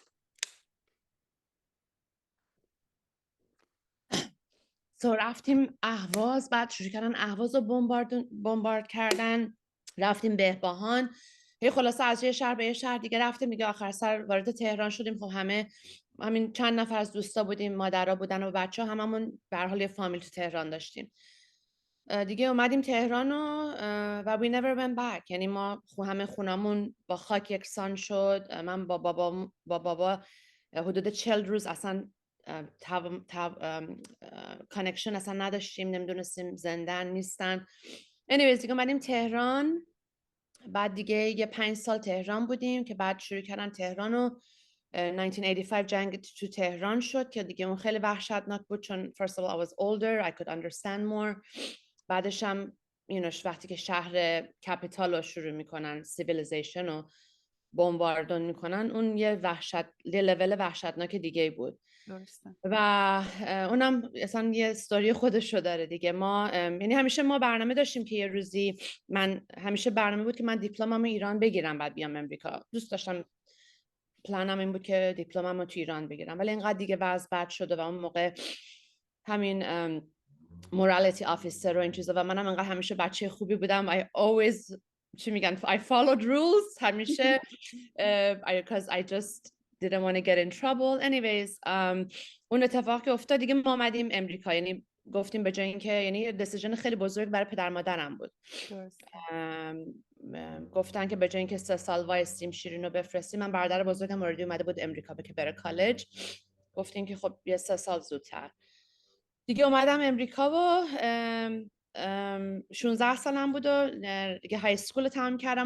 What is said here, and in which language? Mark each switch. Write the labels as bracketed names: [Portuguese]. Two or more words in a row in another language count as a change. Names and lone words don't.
[Persian] رفتیم اهواز، بعد شروع کردن اهواز رو بمبارد کردن. رفتیم بهبهان، خلاصه از یه شهر به یه شهر دیگه رفتیم دیگه. آخر سر وارد تهران شدیم. خب همین چند نفر از دوستا بودیم، مادرها بودن و بچه ها، هممون به هر حال یه فامیل تو تهران داشتیم دیگه. اومدیم تهران و [English] we never went back. [Persian] یعنی ما همه خونمون با خاک یکسان شد. من با بابا حدود 40 روز اصلا کانکشن اصلا نداشتیم، نمیدونستیم زندن نیستن. anyways دیگه اومدیم تهران. بعد دیگه یه 5 سال تهران بودیم که بعد شروع کردن تهران و 1985 جنگ تو تهران شد که دیگه اون خیلی وحشتناک بود، چون [English] first of all I was older, I could understand more. [Persian] بعدش هم وقتی که شهر کپیتال رو شروع میکنن civilization و بمباردون میکنن، اون یه لول وحشتناک دیگه بود. درسته. و اونم اصلا یه استوری خودشو داره دیگه. ما یعنی همیشه ما برنامه داشتیم که یه روزی، من همیشه برنامه بود که من دیپلمم ایران بگیرم بعد بیام امریکا. دوست داشتم، پلنم این بود که دیپلمم تو ایران بگیرم، ولی اینقدر دیگه وضع بد شده و اون موقع همین [English] morality officer [Persian] و این چیزا و منم انقدر همیشه بچه خوبی بودم. [English] I always [Persian] چی میگن [English] I followed rules همیشه because I just didn't want to get in trouble. [Persian] anyways اون اتفاق که افتاد دیگه ما آمدیم امریکا. یعنی گفتیم به جای اینکه، یعنی یه دیسیژن خیلی بزرگ برای پدر مادرم بود. گفتن که به جای اینکه 3 سال وایسیم شیرین رو بفرستیم، من برادر بزرگم اوردی اومده بود امریکا که بره کالج، گفتیم که خب یه 3 سال زودتر دیگه اومدم امریکا و 16 سالم بود و دیگه [English] high school [Persian] تمام کردم.